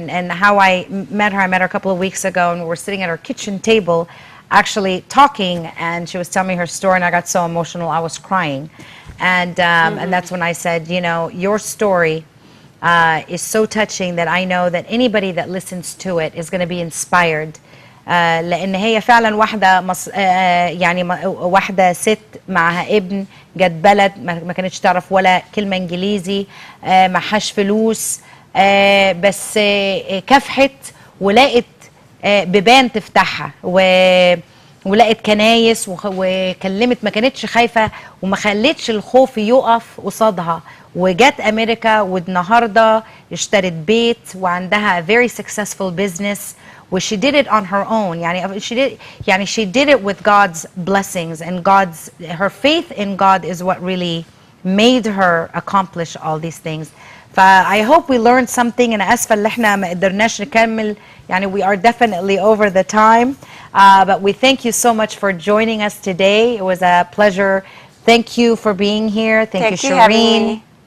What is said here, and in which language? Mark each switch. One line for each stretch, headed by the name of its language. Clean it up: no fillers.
English: And how I met her a couple of weeks ago, and we were sitting at our kitchen table actually talking, and she was telling me her story, and I got so emotional I was crying. And that's when I said, you know, your story is so touching that I know that anybody that listens to it is going to be inspired.
Arabic: لأن هي فعلا يعني واحدة ست معها ابن جت بلد ما كانتش تعرف ولا كلمة إنجليزي، معهاش فلوس، بس كافحت ولقت بيبان تفتحها ولقت كنايس وكلمت، ما كانتش خايفة وما خلتش الخوف يقف قصادها، وجت أمريكا والنهاردة اشترت بيت وعندها
English: very successful business. She did it on her own. She did it with God's blessings, and her faith in God is what really made her accomplish all these things. I hope we learned something.
Arabic: أنا آسفة اللي احنا ما قدرناش نكمل.
English: We are definitely over the time, but we thank you so much for joining us today. It was a pleasure. Thank you for being here. Thank you, Shireen.